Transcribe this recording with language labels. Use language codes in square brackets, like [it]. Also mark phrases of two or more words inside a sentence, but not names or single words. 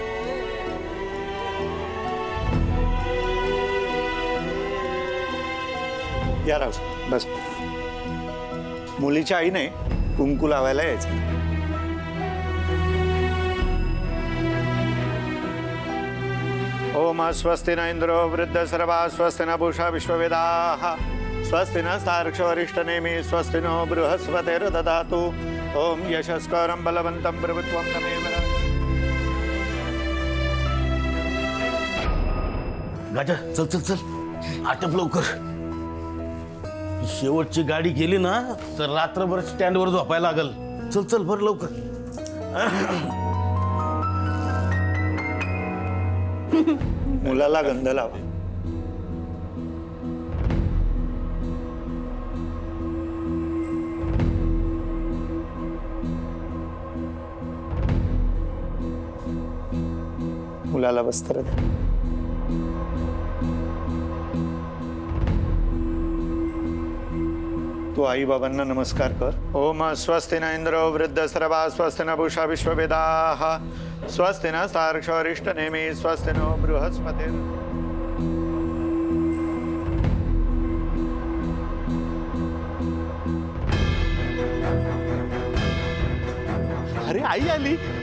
[mr] या राव बस. मुलीच्या आईने कुंकू लावायला यायचं. [sa] ओम स्वस्ति न इंद्रो वृद्धसर्वा स्वस्ति न पूषा विश्ववेदाः स्वस्ति न सार्क्ष्यवरिष्ठनेमि स्वस्ति नो बृहस्पतिर्दधातु. ओम यशस्करं बलवन्तं प्रभुत्वं तमेव. [mr] गाजा चल चल चल आटप लवकर. शेवटची गाडी गेली ना तर रात्रभर स्टँडवर झोपायला लागल. चल चल बरं लवकर. मुलाला गंध लावा. मुलाला वस्त्र द्या. तू आई बाबांना नमस्कार कर. [sa] ओम स्वस्ति न इंद्रो वृद्धसर्वा स्वस्ति न पूषा विश्ववेदाः स्वस्ति न सार्क्ष्यवरिष्ठनेमि स्वस्ति नो बृहस्पतिर्. [mr] अरे आई आली.